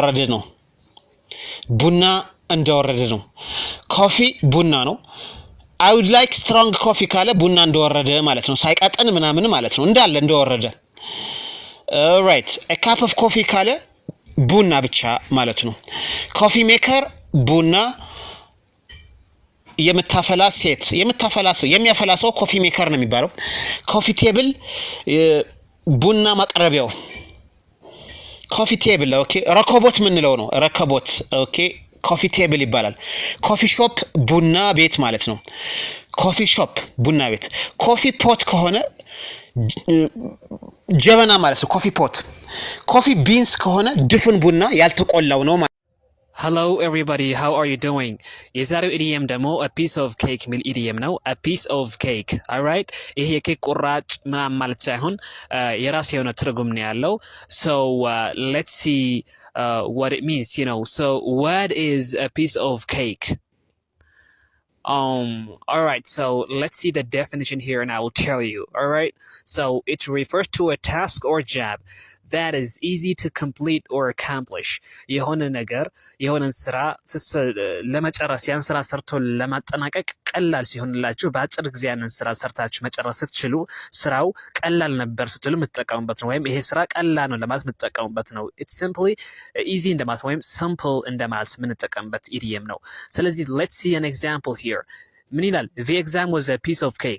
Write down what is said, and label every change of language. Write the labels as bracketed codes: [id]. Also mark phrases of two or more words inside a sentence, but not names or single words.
[am] እንደወረደ ነው። ኮፊ ቡና ነው። [en] I would like strong coffee [am] ካለ ቡና እንደወረደ ማለት ነው። ሳይቀጥን ምናምን ማለት ነው፣ እንዳለ እንደወረደ። ኦልራይት፣ [en] a cup of coffee [am] ካለ ቡና ብቻ ማለት ነው። [en] coffee maker [am] ቡና የሚያፈላ ሰው [en] coffee maker [am] ነው የሚባለው። [en] coffee table [am] ቡና ማቅረቢያው [en] coffee table። [am] ኦኬ፣ ረከቦት ምንለው ነው ረከቦት። ኦኬ፣ [en] coffee table [am] ይባላል። [en] coffee shop [am] ቡና ቤት ማለት ነው። [en] coffee shop [am] ቡና ቤት። [en] coffee pot [am] ከሆነ ጀበና ማለት ነው። [en] coffee pot። coffee beans [am] ከሆነ ድፍን ቡና ያልተቆላው ነው። [en] Hello everybody, how are you doing? [am] የዛሬው ኢዲየም ደግሞ [en] a piece of cake [am] ሚል ኢዲየም ነው። [en] a piece of cake, alright? [am] ይሄ የኬክ ቁራጭ ምናምን ማለት ሳይሆን የራስ የሆነ ትርጉም ነው ያለው። [en] so let's see what it means, you know. so what is a piece of cake? Alright, so let's see the definition here and I will tell you. Alright, so it refers to a task or job that is easy to complete or accomplish. [am] የሆነ ነገር የሆነን ስራ ለመጨረስ ያን ስራ ሰርቶ ለማጠናቀቅ ቀላል ሲሆንላችሁ በአጭር ጊዜ ያንን ስራ ሰርታችሁ መጨረስ ስትችሉ ስራው ቀላል ነበር ስትሉ የምትጠቀሙበት ነው። ወይም ይሄ ስራ ቀላል ነው ለማለት የምትጠቀሙበት ነው። [en] it's simply easy [am] እንደማለት ወይም simple እንደማለት የምንጠቀምበት ኢዲየም ነው። ስለዚህ [en] let's see an example here. [am] ምን ይላል? [en] the exam was a piece of cake.